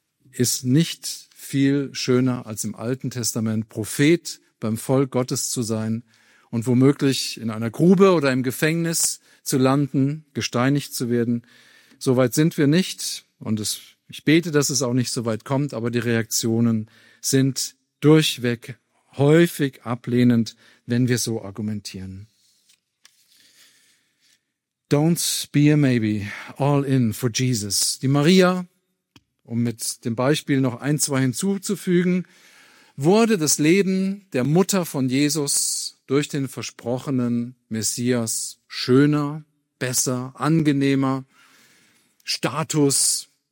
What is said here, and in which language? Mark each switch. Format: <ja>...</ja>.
<de>ist nicht viel schöner als im Alten Testament Prophet beim Volk Gottes zu sein und womöglich in einer Grube oder im Gefängnis zu landen, gesteinigt zu werden. So weit sind wir nicht und ich bete, dass es auch nicht so weit kommt, aber die Reaktionen sind durchweg häufig ablehnend, wenn wir so argumentieren.</de> <en>Don't be a maybe, all in for Jesus.</en> <de>Die Maria, um mit dem Beispiel noch ein, zwei hinzuzufügen, wurde das Leben der Mutter von Jesus durch den versprochenen Messias schöner, besser, angenehmer, Status.</de>